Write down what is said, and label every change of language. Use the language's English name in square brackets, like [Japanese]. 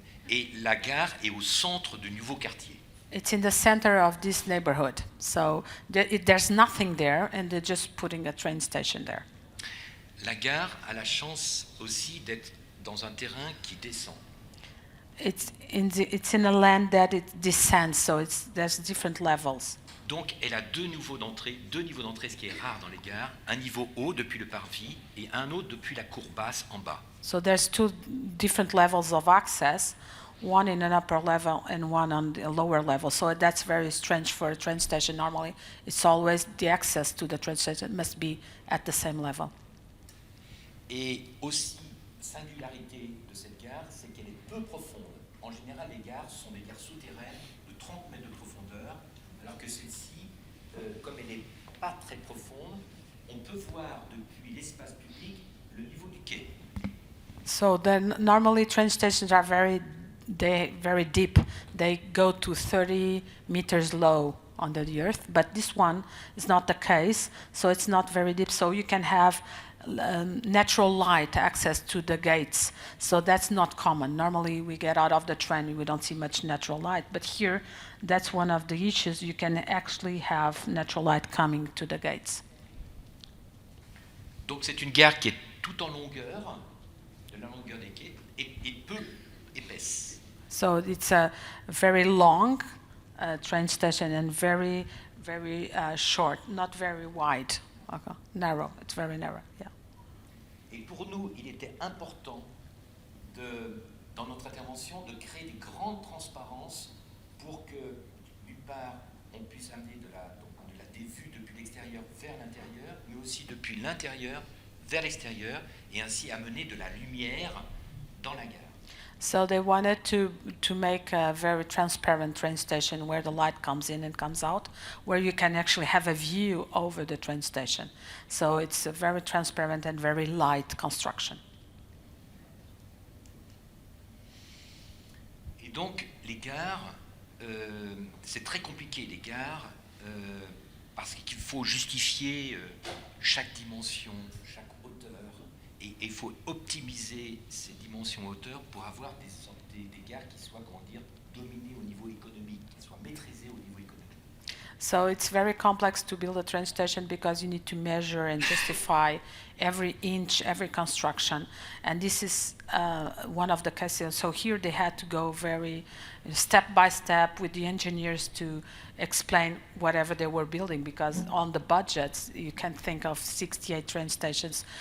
[French] Et la gare est au centre du nouveau quartier. [English] It's in the center of this neighborhood, so there's nothing there, and they're just putting a train station there. [French] La gare a la chance aussi d'être dans un terrain qui descend. [English] It's in a land that it descends, so there's different levels. [French] Donc, elle a deux niveaux d'entrée, ce qui est rare dans les gares, un niveau haut depuis le parvis et un autre depuis la cour basse en bas. [English] So there's two different levels of access, one in an upper level and one on the lower level. So that's very strange for a train station. Normally, it's always the access to the train station must be at the same level. [French] Et aussi, singularité de cette gare, c'est qu'elle est peu profonde. En général, les gares sont des gares souterraines de 30 mètres de profondeur, alors que celle-ci, comme elle n'est pas très profonde, on peut voir depuis l'espace public le niveau du quai. [English] So then, normally train stations are very deep. They go to 30 meters low under the earth, but this one is not the case, so it's not very deep. So you can have natural light access to the gates. So that's not common. Normally we get out of the train, we don't see much natural light, but here that's one of the issues. You can actually have natural light coming to the gates. [French] Donc c'est une gare qui est tout en longueur, de la longueur des quais, et peu épaisse. [English] So it's a very long train station and very, very short, not very wide. Okay. Narrow, it's very narrow, yeah. [French] Et pour nous, il était important, dans notre intervention, de créer des grandes transparences pour que, d'une part, on puisse amener des vues depuis l'extérieur vers l'intérieur, mais aussi depuis l'intérieur vers l'extérieur, et ainsi amener de la lumière dans la gare. [English] So they wanted to make a very transparent train station where the light comes in and comes out, where you can actually have a view over the train station. So it's a very transparent and very light construction. [French] donc, les gares, c'est très compliqué, les gares, parce qu'il faut justifier chaque dimension, chaque hauteur, et il faut optimiser ces dimensions hauteur pour avoir des gares qui soient, comment dire, dominées au niveau économique, qui soient maîtrisées au niveau économique. [English] So it's very complex to build a train station because you need to measure and justify every inch, every construction. And this is one of the cases. So here they had to go very step by step with the engineers to explain whatever they were building, because on the budgets, you can think of 68 train stations.